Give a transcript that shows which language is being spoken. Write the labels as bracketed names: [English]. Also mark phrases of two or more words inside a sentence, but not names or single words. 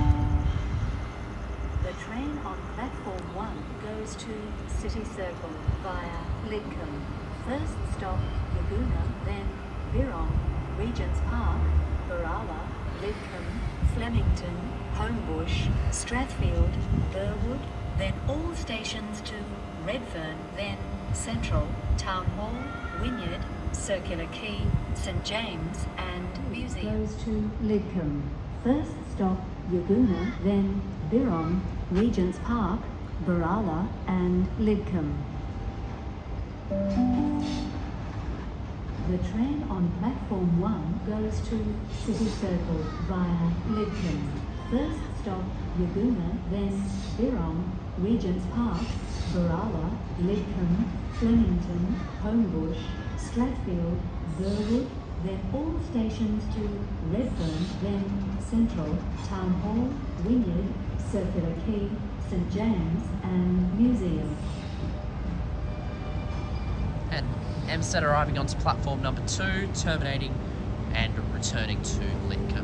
[English] The train on platform 1 goes to City Circle via Lidcombe. First stop, Yagoona, then Birong, Regent's Park, Baralla, Lidcombe, Flemington, Homebush, Strathfield, Burwood, then all stations to Redfern, then Central, Town Hall, Wynyard, Circular Quay, St James and Museum. Goes to Lidcombe. First stop, Yagoona, then Birong, Regent's Park, Baralla and Lidcombe. The train on platform 1 goes to City Circle via Lidcombe. First stop, Yagoona, then Birong, Regent's Park, Baralla, Lidcombe, Flemington, Homebush, Strathfield, Burwood, then all stations to Redfern, then Central, Town Hall, Wynyard, Circular Quay, St James and Museum. And MSET arriving onto platform number 2, terminating and returning to Lidcombe.